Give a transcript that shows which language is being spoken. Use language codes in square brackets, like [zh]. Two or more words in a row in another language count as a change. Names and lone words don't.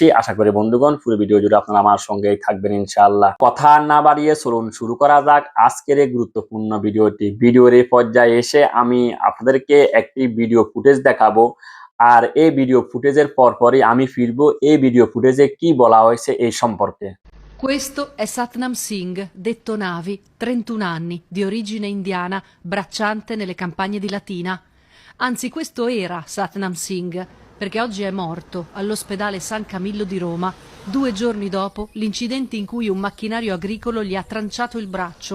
[bn] আশা করি বন্ধুগণ পুরো ভিডিও জুড়ে আপনারা আমার সঙ্গেই থাকবেন ইনশাআল্লাহ। কথা না বাড়িয়ে চলুন শুরু করা যাক আজকের এই গুরুত্বপূর্ণ ভিডিওটি। ভিডিওর এই পর্যায়ে এসে আমি আপনাদেরকে একটি ভিডিও ফুটেজ দেখাবো, আর এই ভিডিও ফুটেজের পরপরই আমি ফিরবো এই ভিডিও ফুটেজে কি বলা হয়েছে এই সম্পর্কে। [it] Questo è Satnam Singh, detto Navi, 31 anni, di origine indiana, bracciante nelle campagne di Latina. Anzi, questo era Satnam Singh, perché oggi è morto all'ospedale San Camillo di Roma, 2 giorni dopo l'incidente in cui un macchinario agricolo gli ha tranciato il braccio.